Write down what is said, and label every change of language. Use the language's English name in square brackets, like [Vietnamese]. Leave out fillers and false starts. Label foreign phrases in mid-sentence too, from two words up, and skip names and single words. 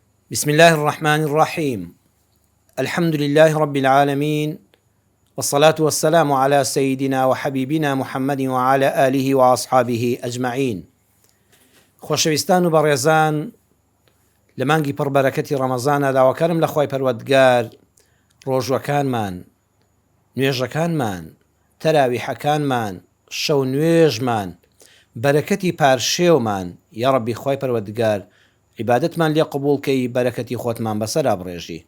[Arabic] بسم الله الرحمن الرحيم. الحمد لله رب العالمين، والصلاة والسلام على سيدنا وحبيبنا محمد وعلى آله وأصحابه أجمعين. [Central Kurdish] خۆشەویستان و بەڕێزان، لە مانگی پڕبەرەکەتی ڕەمەزانە داواکارم لە خوای پەروەردگار ڕۆژوەکانمان، نوێژەکانمان، تەراویحەکانمان، شەو نوێژمان، بەرەکەتی پارشێومان [Arabic] یا ڕەبی [Central Kurdish] خوای پەروەردگار عیبادەتمان لێ قبوڵکەی، بەرەکەتی خۆتمان بەسەرا بڕێژی.